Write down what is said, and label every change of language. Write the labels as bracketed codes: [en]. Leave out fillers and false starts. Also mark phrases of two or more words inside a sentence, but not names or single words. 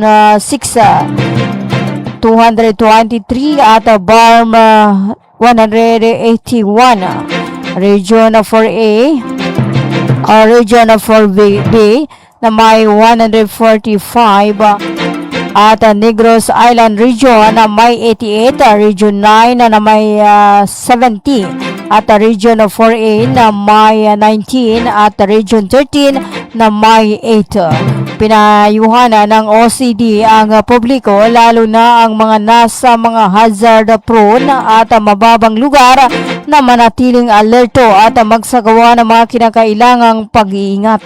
[tl] 6 223 at BARM 181, Region 4A o Region 4B na may 145 at Negros Island Region na may 88, Region 9 na may 70 at Region 4A na may 19 at Region 13 na may 8. Pinayuhan ng OCD ang publiko lalo na ang mga nasa mga [en] hazard prone [tl] at mababang lugar na manatiling alerto at magsagawa ng mga kinakailangang pag-iingat.